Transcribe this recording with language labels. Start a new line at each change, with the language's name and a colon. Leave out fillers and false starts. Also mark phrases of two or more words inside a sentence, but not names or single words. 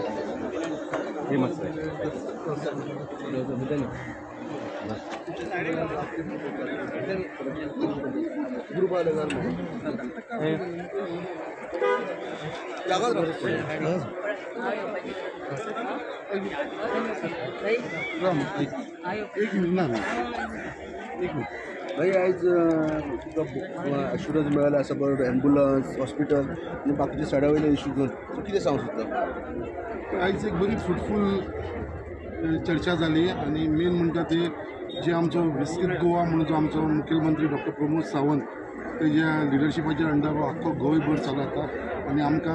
Konkani: ग्रुप आले एक मिनिट ना एक मिनिट भाई आज तुका ॲश्युरन्स मेळ्ळा आसा बरो
English: ambulance hospital
Konkani: आनी बाकीचे सड्यावयले इश्यूज घेवन सो कितें सांगू सोदता आयज एक बरी फ्रुटफूल चर्चा जाली आनी मेन म्हणटा ते जे आमचो विकसीत गोवा म्हणून जो आमचो मुख्यमंत्री डॉक्टर प्रमोद सावंत तेज्या लिडरशिपाच्या अंडर आख्खो गोंयभर चलता आनी आमकां